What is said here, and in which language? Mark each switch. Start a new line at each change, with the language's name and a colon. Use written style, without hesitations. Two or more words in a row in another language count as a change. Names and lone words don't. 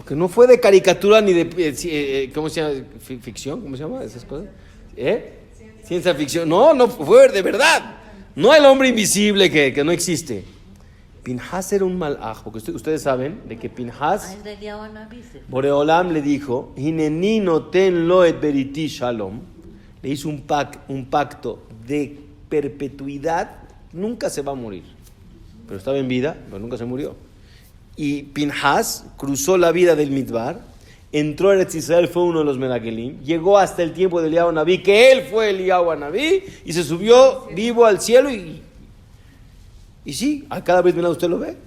Spanish: Porque no fue de caricatura ni de, ¿cómo se llama? ¿Ficción? ¿Cómo se llama esas cosas? Ciencia ficción. No fue de verdad. No el hombre invisible que no existe. Pinhas era un malaj, porque ustedes saben de que Pinhas, Boreolam le dijo,
Hebrew: הנני נותן לו את בריתי שלום,
Spanish: le hizo un pacto de perpetuidad, nunca se va a morir. Pero estaba en vida, pero nunca se murió. Y Pinhas cruzó la vida del Midbar, entró a Eretz Israel, fue uno de los Meragelim, llegó hasta el tiempo de Eliyahu Anabí, que él fue Eliyahu Anabí, y se subió vivo al cielo y sí, a cada vez usted lo ve.